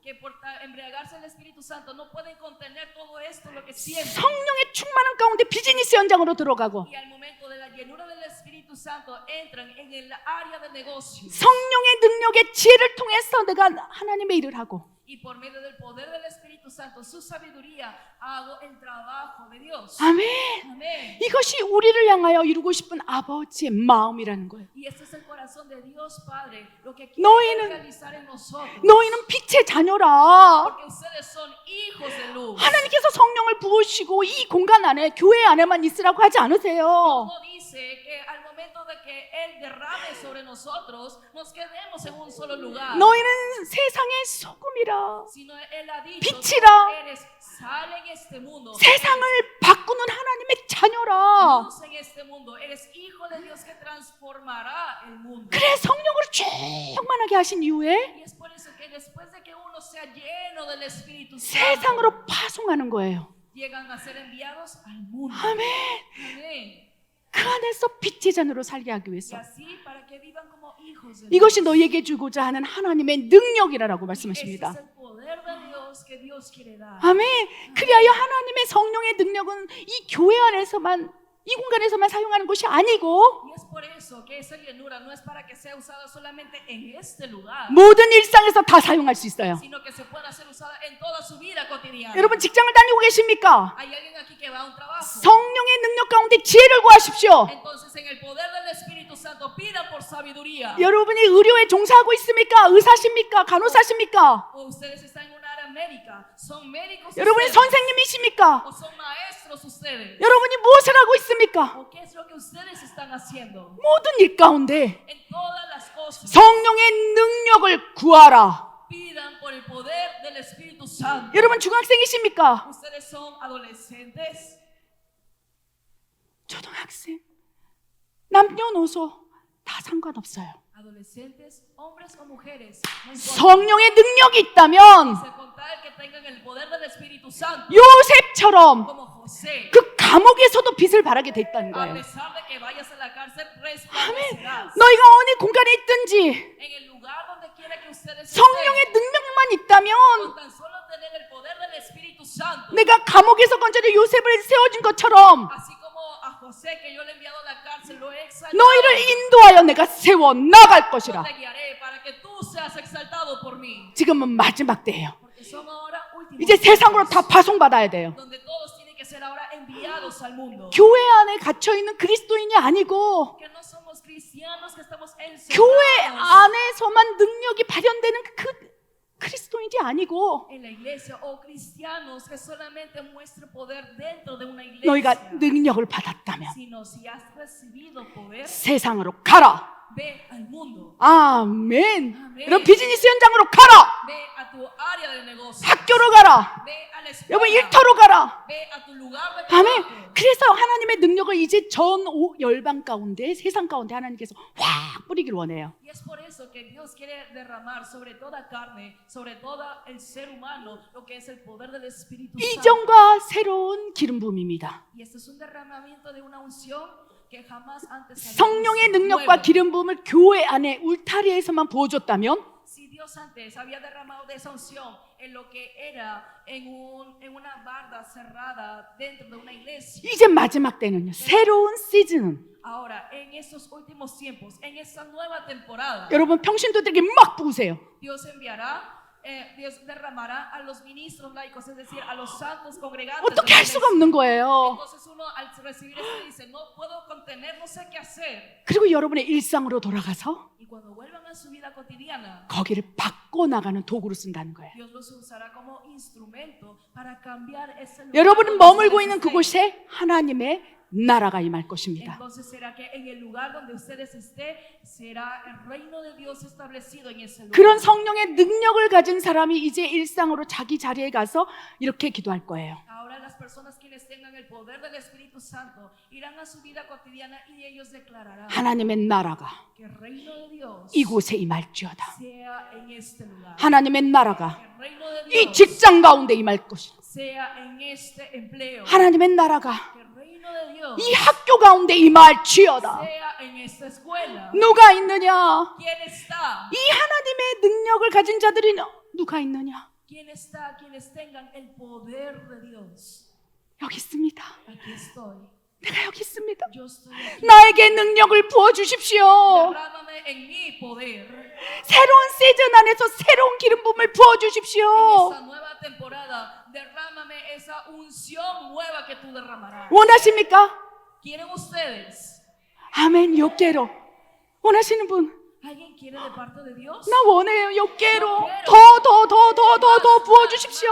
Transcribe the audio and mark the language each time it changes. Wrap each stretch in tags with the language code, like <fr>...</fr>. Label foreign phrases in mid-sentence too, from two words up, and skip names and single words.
<es>Que por embriagarse el Espíritu Santo no pueden contener todo esto lo que sienten.</es> <ko>성령의 충만한 가운데 비즈니스 현장으로 들어가고</ko> <es>Y al momento de la llenura del Espíritu Santo entran en el área de negocio.</es> <ko>성령의 능력의 지혜를 통해서 내가 하나님의 일을 하고</ko> <es>Y por medio del poder del Espíritu Santo, su sabiduría, hago el trabajo de Dios.</es> <ko>아멘.</ko> <es>Amén.</es> <ko>이것이 우리를 향하여 이루고 싶은 아버지의 마음이라는 거예요.</ko> <es>Y este es el corazón de Dios Padre, lo que</es> <ko>너희는-</ko> <es>quiere realizar en nosotros.</es> <ko>너희는 빛의 자녀라.</ko> <es>Porque ustedes son hijos de luz.</es> <ko>하나님께서 성령을 부으시고 이 공간 안에 교회 안에만 있으라고 하지 않으세요.</ko> <es>No dice que al momento de que Él derrame sobre nosotros, nos quedemos en un solo lugar.</es> <ko>너희는 세상의 소금이라.</ko> <es>Sino Él ha dicho,</es> <ko>빛이라.</ko> <es>eres sal en este mundo.</es> <ko>세상을 바꾸는 하나님의 자녀라.</ko> <es>Luz en este mundo. Eres hijo de Dios que transformará el mundo.</es> <ko>그래 성령으로 충만하게 하신 이후에</ko> <es>Y es por eso que después de que uno sea lleno del Espíritu Santo,</es> <ko>세상으로 파송하는 거예요.</ko> <es>llegan a ser enviados al mundo.</es> <ko>아멘.</ko> <es>Amén.</es> <ko>그 안에서 빛의 자녀로 살게 하기</ko> <es>Y</es> <ko>위해서</ko> <es>así para que vivan como hijos de</es> <ko>이것이</ko> <es>Dios.</es> <ko>너희에게 주고자 하는 하나님의 능력이라고</ko> <es>Ese</es> <ko>말씀하십니다.</ko> <es>es el poder de Dios que Dios quiere dar.</es> <ko>아멘. 그리하여 하나님의 성령의 능력은 이 교회 안에서만 이 공간에서만 사용하는 것이 아니고</ko> <es>Y es por eso que esa llenura no es para que sea usada solamente en este lugar,</es> <ko>모든 일상에서 다 사용할 수 있어요.</ko> <es>sino que se pueda ser usada en toda su vida cotidiana.</es> <ko>여러분 직장을 다니고 계십니까?</ko> <es>Hay alguien aquí que va a un trabajo.</es> <ko>성령의 능력 가운데 지혜를 구하십시오.</ko> <es>Entonces en el poder del Espíritu Santo pidan por sabiduría.</es> <ko>여러분이 의료에 종사하고 있습니까? 의사십니까? 간호사십니까?</ko> <es>O ustedes están en una área médica, son médicos</es> <ko>여러분이</ko> <es>ustedes,</es> <ko>선생님이십니까?</ko> <es>o son maestros ustedes.</es> <ko>여러분이 무엇을 하고 있습니까?</ko> <es>¿O qué es lo que ustedes están haciendo?</es> <ko>모든 일 가운데</ko> <es>En todas las cosas</es> <ko>성령의 능력을 구하라.</ko> <es>pidan por el poder del Espíritu Santo.</es> <ko>여러분 중학생이십니까?</ko> <es>Ustedes son adolescentes,</es> <ko>초등학생, 남녀노소 다 상관없어요.</ko> <es>adolescentes, hombres o mujeres, no importa.</es> <ko>성령의 능력이 있다면</ko> <es>Se contar que tengan el poder del Espíritu Santo,</es> <ko>요셉처럼</ko> <es>como José,</es> <ko>그 감옥에서도 빛을 발하게 돼 있다는</ko> <es>a</es> <ko>거예요.</ko> <es>pesar de que vayas a la cárcel, resplandecerás.</es> <ko>너희가 어느 공간에 있든지</ko> <es>En el lugar donde quiera que ustedes</es> <ko>성령의</ko> <es>estén,</es> <ko>능력만 있다면</ko> <es>con tan solo tener el poder del Espíritu Santo,</es> <ko>내가 감옥에서 건져내 요셉을 세워준 것처럼</ko> <es>así como a José que yo le he enviado a la cárcel, lo he exaltado.</es> <ko>너희를 인도하여 내가 세워 나갈 것이라.</ko> <es>Yo te guiaré para que tú seas exaltado por mí.</es> <ko>지금은 마지막 때예요.</ko> <es>Porque son ahora últimos</es> <ko>이제 세상으로</ko> <es>tiempos,</es> <ko>다 파송받아야 돼요.</ko> <es>donde todos tienen que ser ahora enviados al mundo.</es> <ko>교회 안에 갇혀 있는 그리스도인이 아니고</ko> <es>Que no somos cristianos que estamos</es> <ko>교회</ko> <es>encerrados</es> <ko>안에서만 능력이 발현되는 그 그리스도인이 아니고</ko> <es>en la iglesia o cristianos que solamente muestran poder dentro de una</es> <ko>너희가</ko> <es>iglesia,</es> <ko>능력을 받았다면</ko> <es>sino si has recibido poder,</es> <ko>세상으로 가라.</ko> <es>ve al mundo.</es> <ko>아멘. 아멘. 여러분 비즈니스 현장으로 가라.</ko> <es>Ve a tu área de negocio.</es> <ko>학교로 가라.</ko> <es>Ve a la escuela.</es> <ko>여러분 일터로 가라.</ko> <es>Ve a tu lugar de</es> <ko>아멘.</ko> <es>trabajo.</es> <ko>그래서 하나님의 능력을 이제 전 열방 가운데 세상 가운데 하나님께서 확 뿌리길 원해요.</ko> <es>Y es por eso que Dios quiere derramar sobre toda carne, sobre todo el ser humano, lo que es el poder del Espíritu Santo.</es> <ko>이전과 새로운 기름 부음입니다.</ko> <es>Y este es un derramamiento de una unción que jamás antes había</es> <ko>성령의</ko> <es>visto.</es> <ko>능력과</ko> <es>Nuevo.</es> <ko>기름 부음을 교회 안에 울타리에서만 부어줬다면</ko> <es>Si Dios antes había derramado de esa unción en lo que era en una barda cerrada dentro de una iglesia,</es> <ko>이제 마지막 때는요. 새로운 시즌은</ko> <es>ahora en estos últimos tiempos, en esta nueva temporada,</es> <ko>여러분 평신도들에게 막 부으세요.</ko> <es>Dios enviará, Dios derramará a los ministros laicos, es decir, a los santos congregantes.</es> <ko>어떻게 할 수가 없는 거예요.</ko> <es>Entonces uno al recibir esto dice, no puedo contener, no sé qué hacer.</es> <ko>그리고 여러분의 일상으로 돌아가서</ko> <es>Y cuando vuelvan a su vida cotidiana,</es> <ko>거기를 바꿔나가는 도구로 쓴다는 거예요.</ko> <es>Dios los usará como instrumento para cambiar ese lugar.</es> <ko>여러분은</ko> <es>donde</es> <ko>머물고</ko> <es>ustedes</es> <ko>있는</ko> <es>estén.</es> <ko>그곳에 하나님의 나라가 임할 것입니다.</ko> <es>Entonces será que en el lugar donde ustedes estén será el reino de Dios establecido en ese lugar.</es> <ko>그런 성령의 능력을 가진 사람이 이제 일상으로 자기 자리에 가서 이렇게 기도할 거예요.</ko> <es>Ahora las personas quienes tengan el poder del Espíritu Santo irán a su vida cotidiana y ellos declararán</es> <ko>하나님의 나라가</ko> <es>que el reino de Dios</es> <ko>이곳에 임할지어다.</ko> <es>sea en este lugar.</es> <ko>하나님의 나라가</ko> <es>Que el reino de</es> <ko>이</ko> <es>Dios</es> <ko>직장 가운데 임할 것이다.</ko> <es>sea en este empleo.</es> <ko>하나님의 나라가</ko> <es>Que el reino de Dios</es> <ko>이 학교 가운데 임할지어다.</ko> <es>sea en esta escuela.</es> <ko>누가 있느냐?</ko> <es>¿Quién está?</es> <ko>이 하나님의 능력을 가진 자들이 누가 있느냐?</ko> <es>¿Quién está? Quienes tengan el poder de Dios.</es> <ko>여기 있습니다.</ko> <es>Aquí estoy.</es> <ko>내가 여기 있습니다.</ko> <es>Yo estoy aquí.</es> <ko>나에게 능력을 부어 주십시오.</ko> <es>Derrámame en mi poder.</es> <ko>새로운 시즌 안에서 새로운 기름 부음을 부어</ko> <es>En</es> <ko>주십시오.</ko> <es>esta nueva temporada, derrámame esa unción nueva que tú derramarás.</es> <ko>원하십니까?</ko> <es>¿Quieren ustedes?</es> <ko>아멘. 욕계로 원하시는 분?</ko> <es>¿Alguien quiere de parte de Dios?</es> <ko>나 원해요. 욕계로 더 부어 주십시오.</ko>